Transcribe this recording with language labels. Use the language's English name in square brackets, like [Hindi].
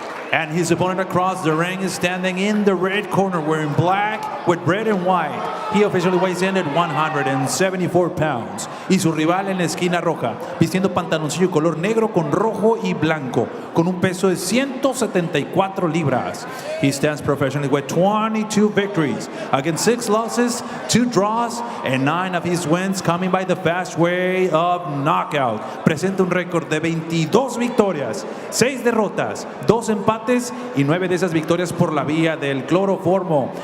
[English] And his opponent across the ring is standing in the red corner, wearing black with red and white. He officially weighs in at 174 pounds. [Spanish] Y su rival en la esquina roja, vistiendo pantaloncillo color negro con rojo y blanco, con un peso de 174 libras. [English] He stands professionally with 22 victories against 6 losses, 2 draws, and 9 of his wins coming by the fast way of knockout. [Spanish] Presenta un récord de 22 victorias, 6 derrotas, 2 empates y 9 de esas victorias por la vía del cloroformo.